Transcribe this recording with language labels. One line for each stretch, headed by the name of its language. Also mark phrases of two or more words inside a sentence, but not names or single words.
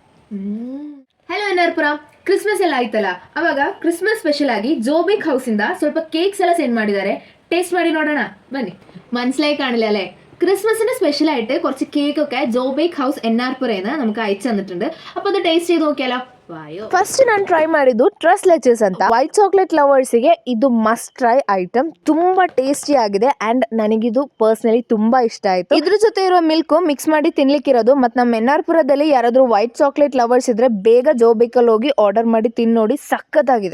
Kannada: ಹಲೋ ಎನ್ಆರ್ಪುರ, ಕ್ರಿಸ್ಮಸ್ ಎಲ್ಲ ಆಯ್ತಲ್ಲ, ಅವಾಗ
English: Christmas special
Kannada: ಆಗಿ ಜೋಬಿಕ್ ಹೌಸ್ ಇಂದ ಸ್ವಲ್ಪ ಕೇಕ್ಸ್ ಎಲ್ಲ സെൻഡ് ಮಾಡಿದ್ದಾರೆ. ಟೇಸ್ಟ್ ಮಾಡಿ ನೋಡೋಣ ಬನ್ನಿ.
Malayalam: മനസ്സിലായി കാണില്ല അല്ലേ? ക്രിസ്മസിന് സ്പെഷ്യൽ ആയിട്ട് കുറച്ച് കേക്ക് ഒക്കെ ജോബേക്ക് ഹൗസ് എൻആർപുരന്ന് നമുക്ക് അയച്ചു തന്നിട്ടുണ്ട്. അപ്പോൾ അത് ടേസ്റ്റ് ചെയ്ത് നോക്കിയാലോ?
Kannada: ಫಸ್ಟ್ ನಾನು ಟ್ರೈ ಮಾಡಿದ್ದು ಟ್ರಸ್ ಲೆಚಸ್ ಅಂತ.
English: white chocolate lovers
Kannada: ಇದು
English: must try item.
Kannada: ತುಂಬಾ ಟೇಸ್ಟಿ ಆಗಿದೆ ಅಂಡ್ ನನಗಿದು ಪರ್ಸನಲಿ ತುಂಬಾ ಇಷ್ಟ ಆಯ್ತು. ಇದ್ರ ಜೊತೆ ಇರೋ
English: milk mix
Kannada: ಮಾಡಿ ತಿನ್ಲಿಕ್ಕಿರೋದು. ಮತ್ತು ನಮ್ಮ ಎನ್ಆರ್ಪುರದಲ್ಲಿ ಯಾರಾದ್ರೂ
English: white chocolate lovers
Kannada: ಇದ್ರೆ ಬೇಗ ಜೋಬೇಕಲ್ಲಿ ಹೋಗಿ ಆರ್ಡರ್ ಮಾಡಿ ತಿನ್ ನೋಡಿ, ಸಖತ್ತಾಗಿದೆ.